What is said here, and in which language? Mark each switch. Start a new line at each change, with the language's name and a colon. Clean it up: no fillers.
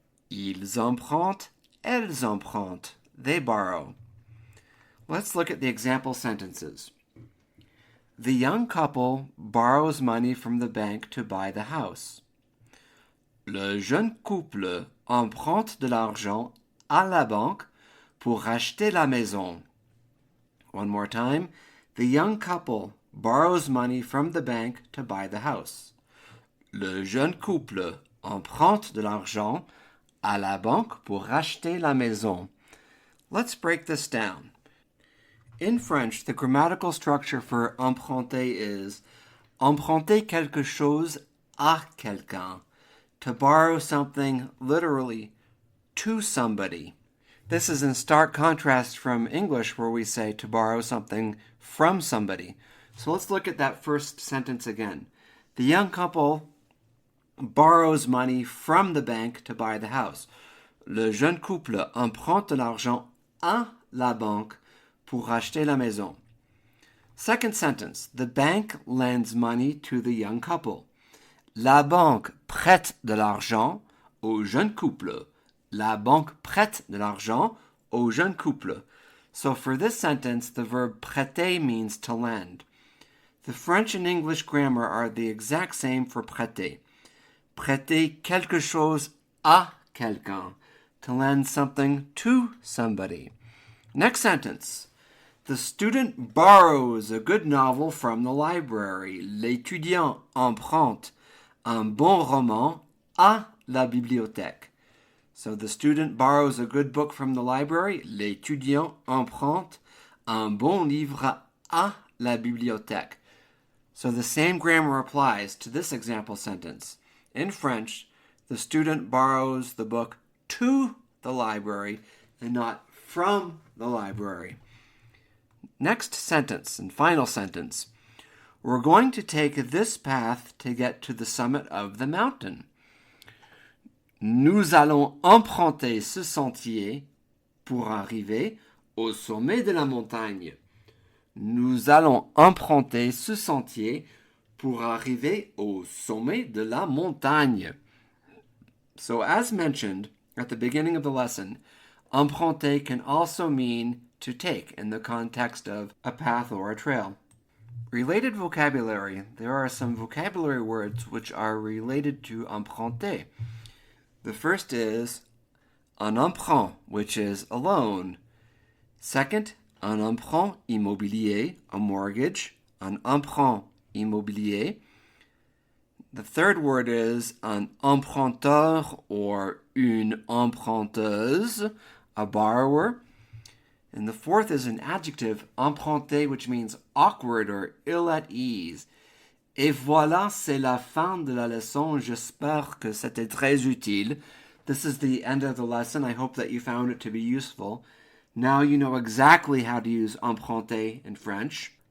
French: Ils empruntent, elles empruntent.
English: They borrow. Let's look at the example sentences. The young couple borrows money from the bank to buy the house.
French: Le jeune couple emprunte de l'argent à la banque pour acheter la maison.
English: One more time. The young couple borrows money from the bank to buy the house.
French: Le jeune couple emprunte de l'argent à la banque pour acheter la maison.
English: Let's break this down. In French, the grammatical structure for emprunter is
French: emprunter quelque chose à quelqu'un.
English: To borrow something, literally, to somebody. This is in stark contrast from English, where we say to borrow something from somebody. So let's look at that first sentence again. The young couple borrows money from the bank to buy the house.
French: Le jeune couple emprunte de l'argent à la banque pour acheter la maison.
English: Second sentence. The bank lends money to the young couple.
French: La banque prête de l'argent au jeune couple. La banque prête de l'argent au jeune couple.
English: So for this sentence, the verb prêter means to lend. The French and English grammar are the exact same for prêter.
French: Prêter quelque chose à quelqu'un.
English: To lend something to somebody. Next sentence. The student borrows a good novel from the library.
French: L'étudiant emprunte un bon roman à la bibliothèque.
English: So the student borrows a good book from the library.
French: L'étudiant emprunte un bon livre à la bibliothèque.
English: So the same grammar applies to this example sentence. In French, the student borrows the book to the library and not from the library. Next sentence and final sentence. We're going to take this path to get to the summit of the mountain.
French: Nous allons emprunter ce sentier pour arriver au sommet de la montagne. Nous allons emprunter ce sentier pour arriver au sommet de la montagne.
English: So as mentioned at the beginning of the lesson, emprunter can also mean to take in the context of a path or a trail. Related vocabulary. There are some vocabulary words which are related to emprunter. The first is un emprunt, which is a loan. Second, un emprunt immobilier, a mortgage. Un emprunt immobilier. The third word is un emprunteur or une emprunteuse, a borrower. And the fourth is an adjective, emprunté, which means awkward or ill at ease.
French: Et voilà, c'est la fin de la leçon. J'espère que c'était très utile.
English: This is the end of the lesson. I hope that you found it to be useful. Now you know exactly how to use emprunté in French.